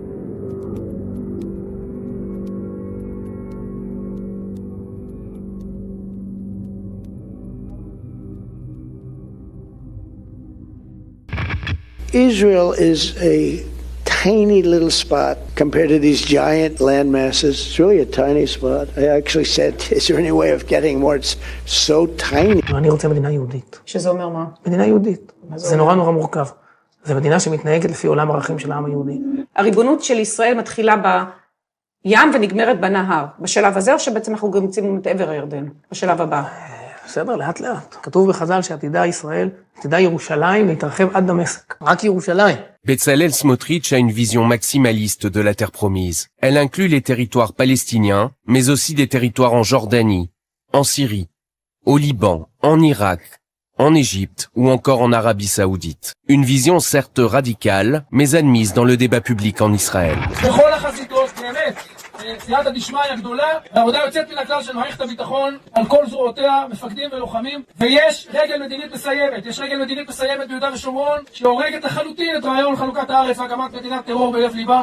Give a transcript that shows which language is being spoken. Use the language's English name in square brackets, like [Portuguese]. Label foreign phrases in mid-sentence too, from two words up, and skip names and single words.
[English] Israel is a tiny little spot compared to these giant land masses. It's really a tiny spot. I actually said, is there any way of getting more? It's so tiny. [Hebrew] אני רוצה מדינה יהודית. שזה אומר מה? מדינה יהודית. זה נורא נורא מורכב. זו מדינה שמתנהגת לפי עולם הערכים של העם היהודי. הריבונות של ישראל מתחילה בים ונגמרת בנהר. בשלב הזה או שבעצם אנחנו גם יוצאים את עבר הירדן? בשלב הבא. בסדר, לאט לאט. כתוב בחז"ל שעתידה ישראל, עתידה ירושלים להתרחב עד דמשק. רק ירושלים. [French] Bezalel Smotrich a une vision maximaliste de la terre promise. Elle inclut les territoires palestiniens, mais aussi des territoires en Jordanie, en Syrie, au Liban, en Irak, en Égypte ou encore en Arabie Saoudite. Une vision certes radicale, mais admise dans le débat public en Israël. [Hebrew] סייעתא דשמיא גדולה, והעבודה יוצאת מן הכלל של מערכת הביטחון על כל זרועותיה, מפקדים ולוחמים, ויש רגל מדינית מסיימת. יש רגל מדינית מסיימת ביהודה ושומרון, שהורגת לחלוטין את רעיון חלוקת הארץ והקמת מדינת טרור בלב ליבה.